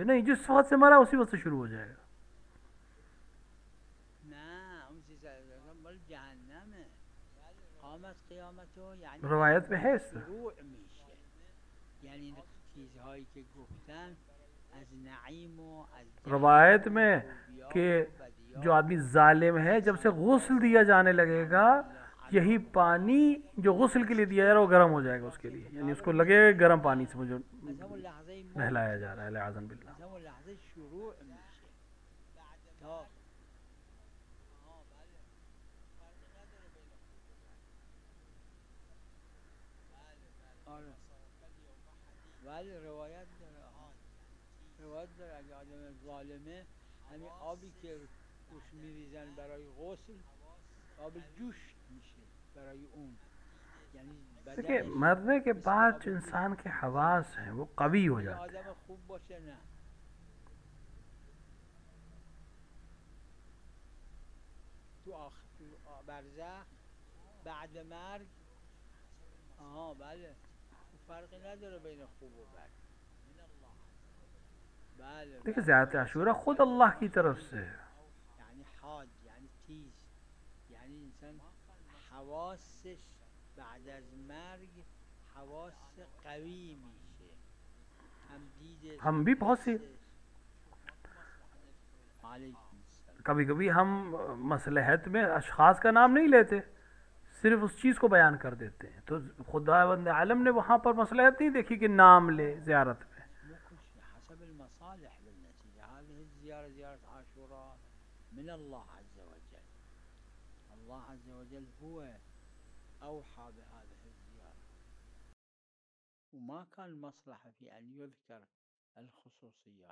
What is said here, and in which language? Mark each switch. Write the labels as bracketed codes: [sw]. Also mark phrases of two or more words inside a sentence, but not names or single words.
[ur] نہیں، جس وقت سے مرا اسی وقت سے شروع ہو جائے گا۔ روایت میں ہے اس روایت میں کہ جو آدمی ظالم ہے جب سے غسل دیا جانے لگے گا، یہی پانی جو غسل کے لیے دیا جا رہا ہے وہ گرم ہو جائے گا اس کے لیے، یعنی اس کو لگے گا گرم پانی سے مجھے نہلایا جا رہا ہے. لحاظاً باللہ. [fa] روايات در اگه آدم ظالمه همین آبی که روش میریزن برای غسل آب جوش میشه برای اون. یعنی [ur] دیکھیے مرنے کے بعد جو انسان کے حواس ہیں وہ قوی ہو جاتے ہیں. [fa] آدم خوب باشه نه تو برزخ بعد مرگ بله فرقی نداره بین خوب و بد. [ur] دیکھیے زیارت عاشورا خود اللہ کی طرف سے ہے, [fa] یعنی حاد یعنی تیز، یعنی انسان حواسش بعد از مرگ حواس قوی میشه، هم دیدش [ur] ہم بھی بہت سی کبھی کبھی ہم مصلحت میں اشخاص کا نام نہیں لیتے، صرف اس چیز کو بیان کر دیتے ہیں، تو خداوند عالم نے وہاں پر مصلحت نہیں دیکھی کہ نام لے زیارت میں. [ar] حسب المصالح بالنتيجة. هذه الزيارة زيارة عاشوراء من الله عز وجل، الله عز وجل هو أوحى بهذه الزيارة، وما كان مصلحة في أن يذكر الخصوصيات.